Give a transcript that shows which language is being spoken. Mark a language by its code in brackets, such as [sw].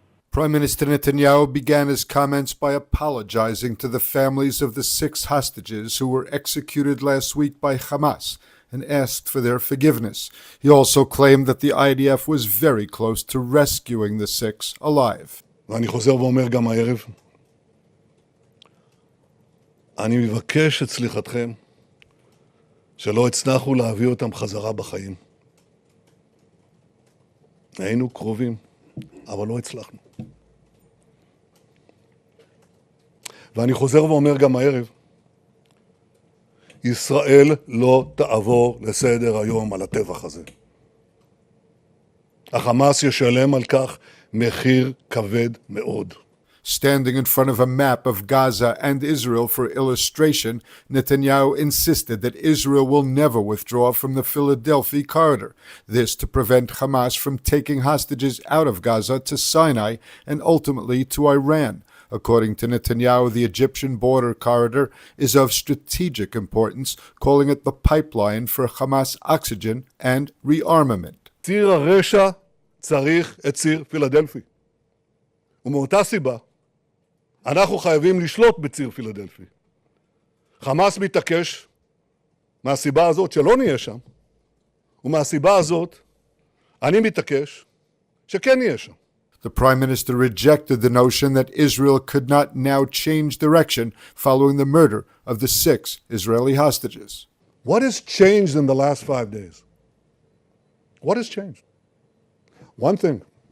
[en] Prime Minister Netanyahu began his comments by apologizing to the families of the 6 hostages who were executed last week by Hamas and asked for their forgiveness. He also claimed that the IDF was very close to rescuing the 6 alive. [he] ואני חוזר ואומר גם הערב, אני מבקש את סליחתכם שלא הצלחנו להביא אותם חזרה בחיים. היינו קרובים, אבל לא הצלחנו. ואני חוזר ואומר גם הערב, ישראל לא תעבור לסדר היום על הטבח הזה. החמאס ישלם על כך מחיר כבד מאוד. [en] Standing in front of a map of Gaza and Israel for illustration, Netanyahu insisted that Israel will never withdraw from the Philadelphia corridor, this to prevent Hamas from taking hostages out of Gaza to Sinai and ultimately to Iran. According to Netanyahu, the Egyptian border corridor is of strategic importance, calling it the pipeline for Hamas oxygen and rearmament. [he] ציר הרשע צריך את ציר פילדלפי. ומאותה סיבה, אנחנו חייבים לשלוט בציר פילדלפי. חמאס מתעקש מהסיבה הזאת שלא נהיה שם, ומהסיבה הזאת אני מתעקש שכן נהיה שם. [en] The Prime Minister rejected the notion that Israel could not now change direction following the murder of the 6 Israeli hostages. What has changed in the last 5 days? What has changed? One thing.